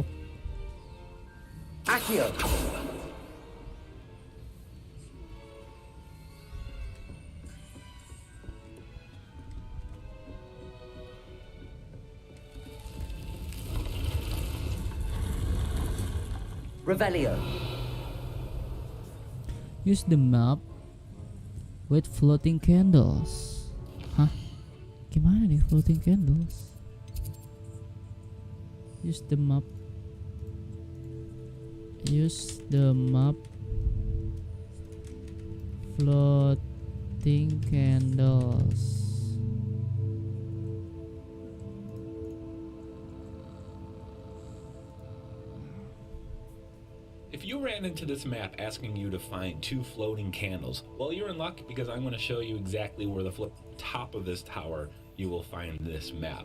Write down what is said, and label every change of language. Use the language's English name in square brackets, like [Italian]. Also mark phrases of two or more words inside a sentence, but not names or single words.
[English] Accio. Revelio. Use the map with floating candles. [Indonesian] Hah? Gimana nih [English] floating candles? Use the map. Use the map. Lighting candles. If you ran into this map asking you to find 2 floating candles, well, you're in luck because I'm going to show you exactly where the top of this tower you will find this map.